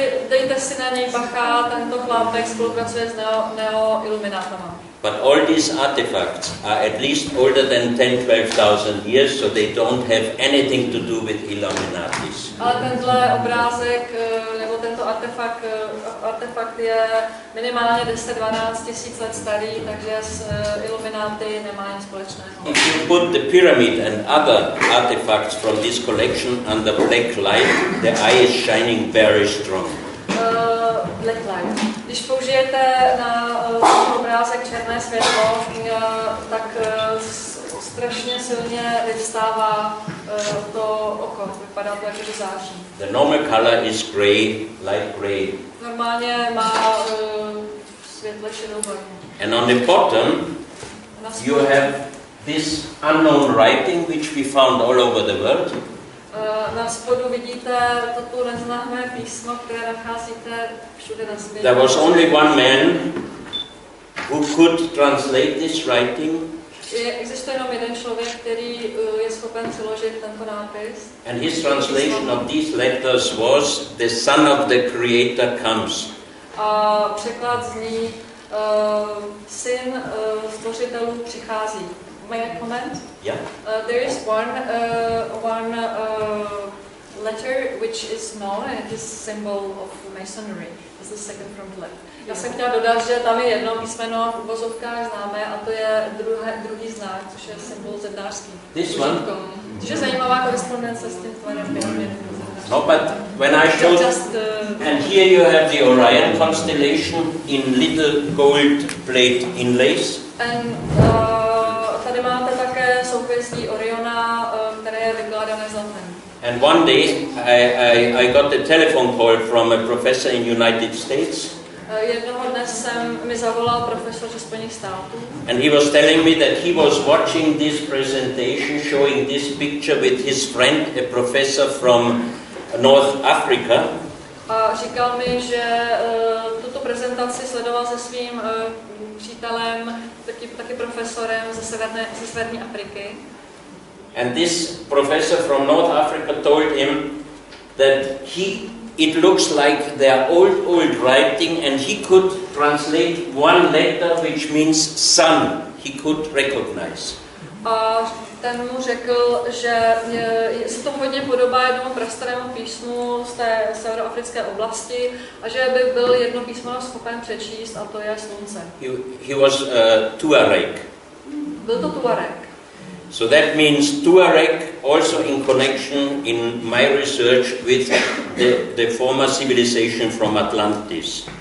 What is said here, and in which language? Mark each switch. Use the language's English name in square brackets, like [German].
[Czech] Dejte si na něj bacha, tento chlápek spolupracuje s neo-iluminátama. [English] But all these artifacts are at least older than 10-12,000 years, so they don't have anything to do with Illuminatis. [Czech] Ale tenhle obrázek, nebo tento artefakt je minimálně 10-12 tisíc let starý, takže s Illuminati nemá nic společného. [English] If you put the pyramid and other artifacts from this collection under black light, the eye is shining very strong. Black light. [Czech] Když použijete na obrázek černé světlo, tak strašně silně vyvstává to oko. Vypadá to, jako že září. [English] The normal color is gray, light gray. [Czech] Normálně má světle šedou barvu. [English] And on the bottom, you have this unknown writing which we found all over the world. [Czech] Na spodu vidíte toto neznámé písmo, které nacházíte všude na světě. [English] There was only one man who could translate this writing. [Czech] Existuje jenom jeden člověk, který je schopen přeložit tento nápis. [English] And his translation of these letters was, the Son of the Creator comes. [Czech] A překlad zní, syn stvořitelů přichází. [English] May I comment? Yeah. There is one letter which is known and it is symbol of Masonry. It's the second from the left. [Czech] Já jsem chtěla dodat, že tam je jedno písmeno v uvozovkách známé a to je druhý znak, což je symbol zednářský. [English] This one? [Czech] Což je zajímavá korespondence s tím tvarem pyramidy. [English] No, but when I showed, and here you have the Orion constellation in little gold plate inlays. [Czech] And tady máte také souhvězdí Oriona, které je vykládané zlatem. [English] And one day I got a telephone call from a professor in the United States. [Czech] Jednoho dne mi zavolal profesor ze Spojených států. [English] And he was telling me that he was watching this presentation, showing this picture with his friend, a professor from North Africa. [Czech] A říkal mi, že tuto prezentaci sledoval se svým přítelem, taky profesorem ze Severní Afriky. [English] And this professor from North Africa told him that it looks like their old writing, and he could translate one letter which means sun. He could recognize. [Czech] A ten mu řekl, že se to hodně podobá jednomu prastarému písmu z té severoafrické oblasti a že by byl jedno písmo schopen přečíst, a to je slunce. [English] He was Tuareg. [Czech] Byl to Tuareg. [English] So that means Tuareg also in connection in my research with the former civilization from Atlantis.